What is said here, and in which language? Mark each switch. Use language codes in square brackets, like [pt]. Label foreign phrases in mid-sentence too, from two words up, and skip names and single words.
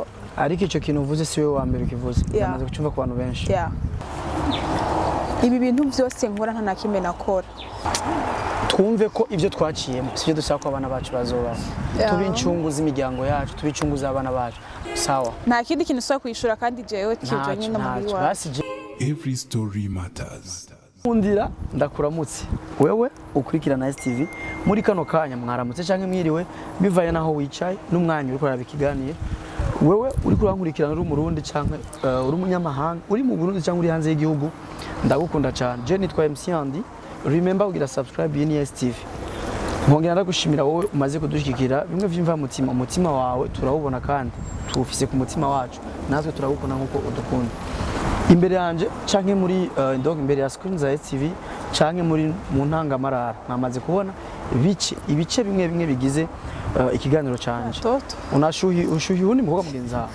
[rn] ariko icyo kintu uvuze si wowe wa mbere ukivuze namaze gucumva ku bantu benshi ibi bintu byose nkora nta nakimwe nakora twumve ko ibyo twaciyemo sibyo dushaka ko abana bacu bazobaho tubi incungu z'imiryango yacu tubi incungu z'abana bacu sawa nta kindi kintu ushobora kwishura kandi jewe kijanye n'amahiri wacu [en] Every story matters. [rn] Undira ndakuramutse wewe ukurikirana STV muri kano kanya mwaramutse canke mwiriwe bivaye naho wicaye n'umwanya uri kuraba ikiganiro wewe uri kurankurikirana uri umurundi canke uri umunyamahanga uri mu Burundi canke uri hanze y'igihugu ndagukunda cyane je nitwa MC Andi remember ugira subscribe yini STV nkongera ndagushimira wowe umaze kudushikira bimwe vyimva umutima wawe turawubona kandi tuwufise ku mutima wacu natwe turawukunda nkuko udukunda imbere yanje canke muri ndog imbere ya screen za STV canke muri mu ntangamarara namaze kubona ibice bimwe bigize ikiganiro canje ushuhi undi mukobwa mugenzi wawe